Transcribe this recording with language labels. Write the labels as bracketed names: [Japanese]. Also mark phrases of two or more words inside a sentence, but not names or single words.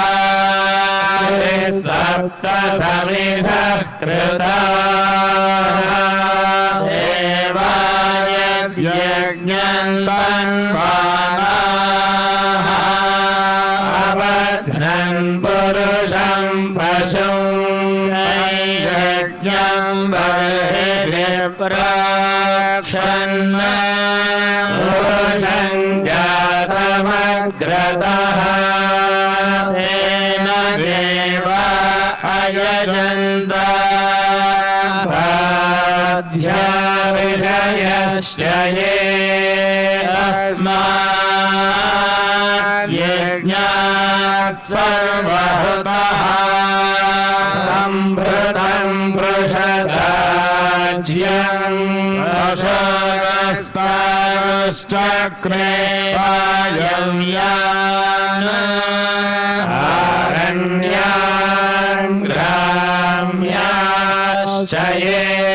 [Sanskrit] సప్త సమిధః కృతాః యజ్ఞం తన్వానాః అబధ్నం పురుషం పశుం యజ్ఞం బర్హిషి ప్రాక్షన్న పురుషం జాతమగ్రతః తేన దేవా అయజంత సాధ్యా విషయశ్చ ये तस्मात् यज्ञात् सर्वहृतः सम्भृतं पृषदाज्यं अशोकस्ताश्चक्रे वायव्यान् आरण्यान् ग्राम्याश्च ये